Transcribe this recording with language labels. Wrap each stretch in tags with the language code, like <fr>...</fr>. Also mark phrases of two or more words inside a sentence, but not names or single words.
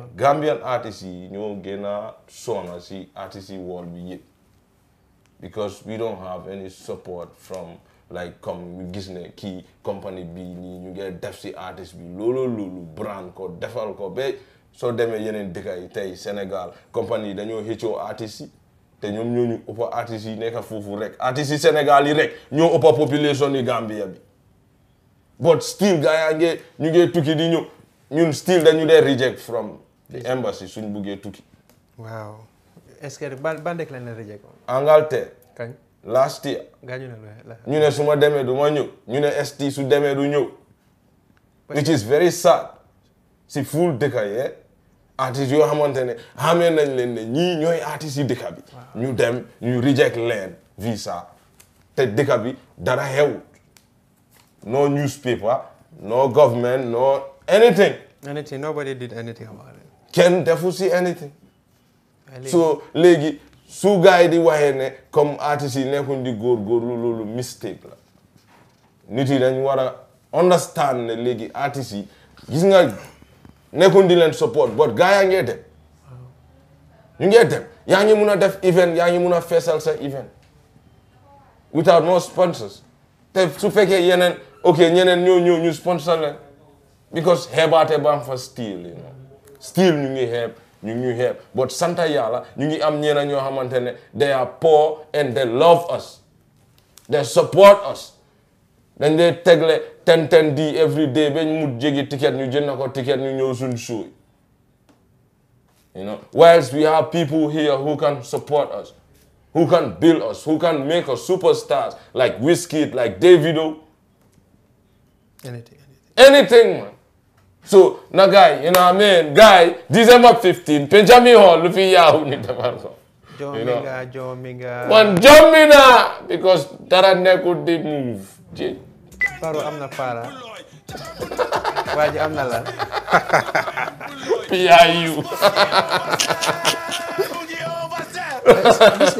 <wo>Gambian artistes yi ñoo gën a sonna si artistes yi world bi yëpp</wo> <en>because we don't have any support from like comme</en> <wo>ñu gis ne kii company bi nii ñu ngi def si artiste bi loolu brand ko defal ko ba soo demee yeneen dëkk yi tey Sénégal compagnie dañoo xëccoo artistes yi te ñoom ñoo ñu ëpp artistes yi nekk foofu rek artistes yi Sénégal yi rek ñoo ëpp population yi Gambia bi</wo> <en>but still</en> <wo>gars yaa ñu ngi tukki di ñun still dañu dee</wo> <en>reject from the embassy</en> <wo>suñ buggee tukki. waaw</wo> <fr>est-ce que</fr> <wo>ban dëkk lañ la reject. Angleterre. kañ.</wo> <en>last year.</en> <wo>gaañu ñu ne su ma demee du ma ñëw ñu ne ST su demee du ñëw.</wo> <en>which is very sad.</en> <wo>si full dëkk yi artistes yoo xamante ne xamee nañ leen ne ñii ñooy artistes yi dëkk bi. ñu dem ñu reject leen visa te dëkk bi dara xewut.</wo> <en>no newspaper no government no anything. Nobody did anything about it.</en> <wo>kenn defu si anything. so léegi su gars yi di waxee ne comme artistes yi nekkuñ di góorgóorlu loolu mistake la nit yi dañ war a understand ne léegi artistes yi gis nga nekkuñ di leen support but gars yaa ngee dem ñu ngee dem yaa ngi mun a def event yaa ngi mun a feesal sa event</wo> <en>without no sponsors</en> <wo>te su fekkee yeneen ñeneen ñoo ñu sponsor leen because xeebaate ba am fa</wo> <en>still you know still</en> <wo>ñu ngi xeeb but santa yàlla ñu ngi am ñeneen ñoo xamante ne</wo> <en>they are poor and they love us they support us</en> <wo>dañ dee tegle 10 di</wo> <en>every day</en> <wo>ba ñu mu jegi ticket ñu jënd ko ticket ñu ñëw suñ show</wo> <en>you know whilst we have people here who can support us who can build us who can make us superstars like Wizkid like Davido anything man. So na guy you know what I mean guy December 15 Benjamin Hall</en> <wo>lu fi yaaw ni defal ko Jominga man jomina because dara nekkul di move Paro am na para waaji am na la PIU</wo>